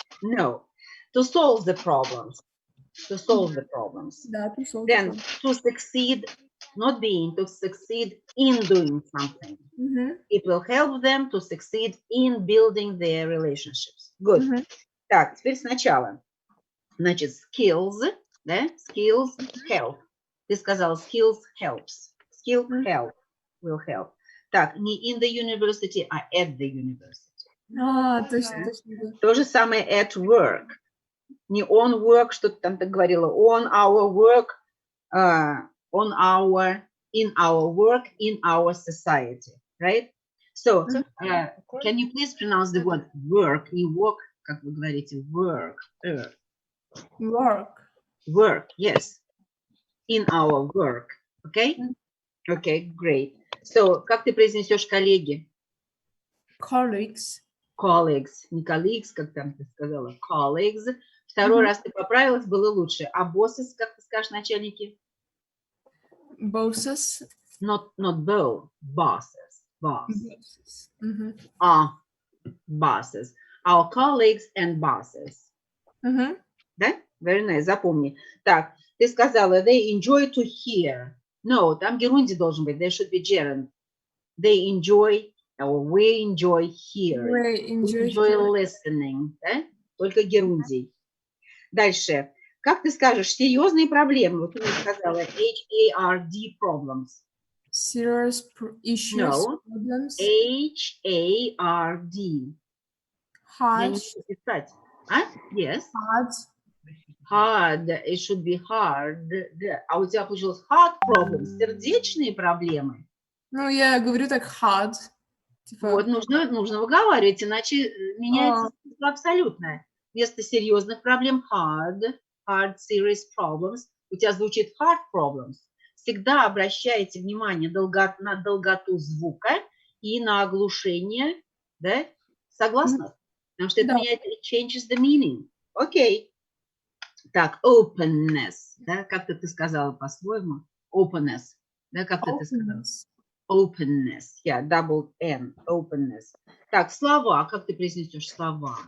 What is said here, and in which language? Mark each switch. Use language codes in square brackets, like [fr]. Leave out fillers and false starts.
[en] No. To solve the problems. To solve the problems. [ru] Да, [en] to solve Then problem. to succeed, not being, to succeed in doing something. It will help them to succeed in building their relationships. Good. [ru] Так, теперь сначала. Значит, skills, да? [en] Skills help. [ru] Ты сказал [en] skills helps. Skill help will help. [ru] Так, не [en] in the university, [ru] а [en] at the university. [ru] Точно, точно. То же самое [en] at work. [ru] Не [en] on work, [ru] что ты там так говорила. [en] On our work, on our, in our work, in our society. Right? So, can you please pronounce the word work? [ru] Не work, как вы говорите, work. [en] Work. Work, yes. In our work. Okay? Okay, great. So, [ru] как ты произнесешь коллеги? [en] Colleagues. Colleagues. [ru] Не colleagues, как там ты сказала. [en] Colleagues. [ru] Второй раз ты поправилась, было лучше. А bosses, как ты скажешь, начальники? [en] Bosses. Not bow. Bosses. Boss. Bosses. Bosses. Our colleagues and bosses. [ru] Да? [en] Very nice, [ru] запомни. Так, ты сказала, [en] they enjoy to hear. No, [ru] там герунди должен быть. [en] There should be gerund. They enjoy, or we enjoy hearing. We enjoy listening. [ru] Да? Только герундий. Дальше. Как ты скажешь, серьезные проблемы? Вот ты мне сказала, [en] H-A-R-D problems. Serious issues. No. Problems. [ru] H-A-R-D. Я не могу писать. [en] Yes. Hard. Hard. It should be hard. [ru] А у тебя получилось [en] hard problems. [ru] Сердечные проблемы. Ну, я говорю так hard. Типа... Вот, нужно выговаривать, иначе меняется абсолютно. Вместо серьезных проблем [en] hard, serious problems. [ru] У тебя звучит [en] hard problems. [ru] Всегда обращайте внимание на долготу звука и на оглушение, да? Согласна? Потому что это меняет, [en] it changes the meaning. [ru] Окей. Так, openness. Да? Как ты сказала по-своему? Openness. Да, как ты сказала? Openness. [en] Yeah, double N. Openness. [ru] Так, слова. Как ты произнесешь слова?